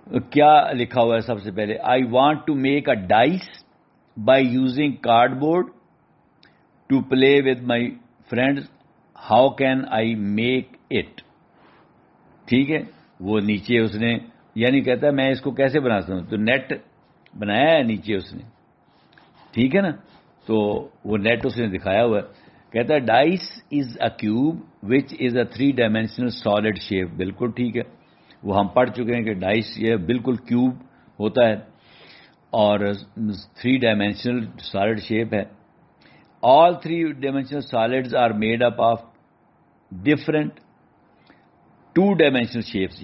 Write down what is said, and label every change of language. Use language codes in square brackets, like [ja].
[ur] کیا لکھا ہوا ہے سب سے پہلے؟ [en] I want to make a dice by using cardboard to play with my friends, how can I make it. [ur] ٹھیک ہے. وہ نیچے اس نے یعنی کہتا ہے میں اس کو کیسے بناتا ہوں، تو نیٹ بنایا ہے نیچے اس نے. ٹھیک ہے نا. تو وہ نیٹ اس نے دکھایا ہوا ہے. کہتا ہے [en] Dice is a cube which is a 3 dimensional solid shape. [ur] بالکل ٹھیک ہے. وہ ہم پڑھ چکے ہیں کہ ڈائس یہ بالکل کیوب ہوتا ہے اور 3 ڈائمینشنل سالڈ شیپ ہے. [en] All 3 dimensional solids are made up of different 2 dimensional shapes.